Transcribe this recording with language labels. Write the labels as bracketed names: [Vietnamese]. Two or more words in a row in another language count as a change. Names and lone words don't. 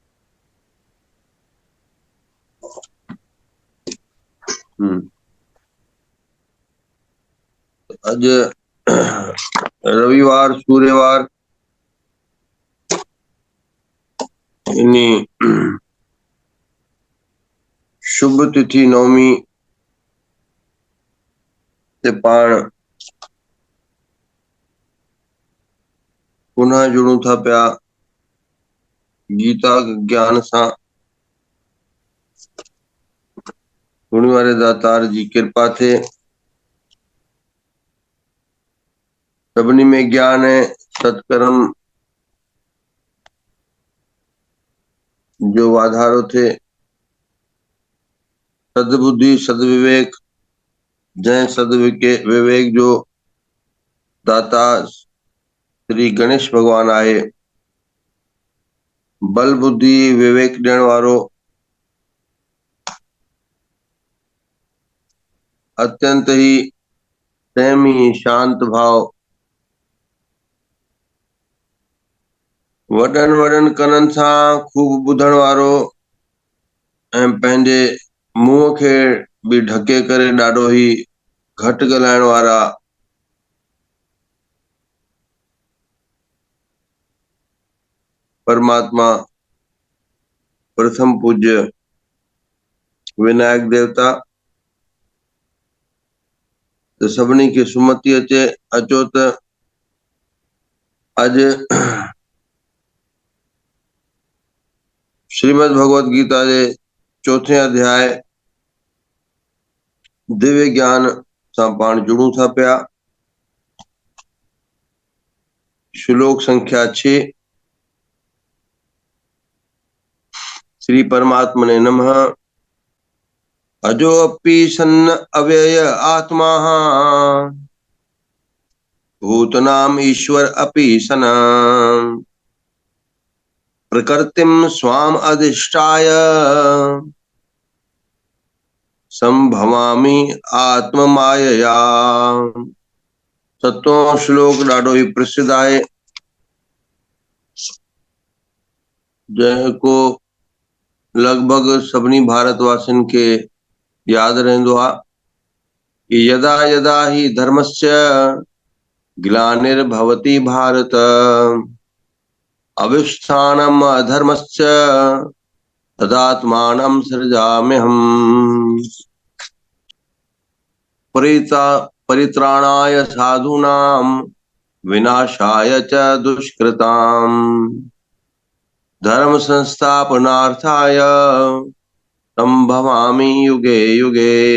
[Sindhi] आज रविवार सूर्यवार इन्हीं शुभ तिथि नवमी ते पाण पुनः जुड़ूं था पिया गीता ज्ञान सां। हुण वारे दातार जी कृपा थे सभिनी में ज्ञान है, सत्कर्म जो वाधारो थे, सद्बुद्धि सद्विवेक, जय विवेक जो दाता श्री गणेश भगवान आए, बल बुद्धि विवेक ॾियण वारो अत्यंत ही संयमी शांत भाव वॾनि कननि सां खूब ॿुधण वारो ऐं पंहिंजे मुंहं खे बि ढके करे ॾाढो ही घटि ॻाल्हाइण वारा परमात्मा प्रथम पूज्य विनायक देवता त सभिनी खे सुमति अचे। अचो त अॼु श्रीमद् भगवत गीता जे चौथे अध्याय दिव्य ज्ञान सां पाण जुड़ूं था पिया। श्लोक संख्या 6। [Sanskrit] श्री परमात्मने नमः। अजोऽपि सन्न अव्यय आत्मा भूतनाम ईश्वर अपि सन प्रकृतिम स्वाम अधिष्ठाय संभवामि आत्म मायया। [Sindhi] सतों श्लोक ॾाढो ही प्रसिद्ध आहे, जंहिंको लगभग सभिनी भारतवासियुनि खे याद रहंदो आहे कि [Sanskrit] यदा यदा ही धर्मस्य ग्लानिर्भवति भारत अविष्ठानम अधर्मस्य तदात्मानं सृजाम्यहम्। परित्राणाय साधूनां विनाशाय च दुष्कृताम् धर्म संस्थापनार्थाय संभवामि युगे युगे।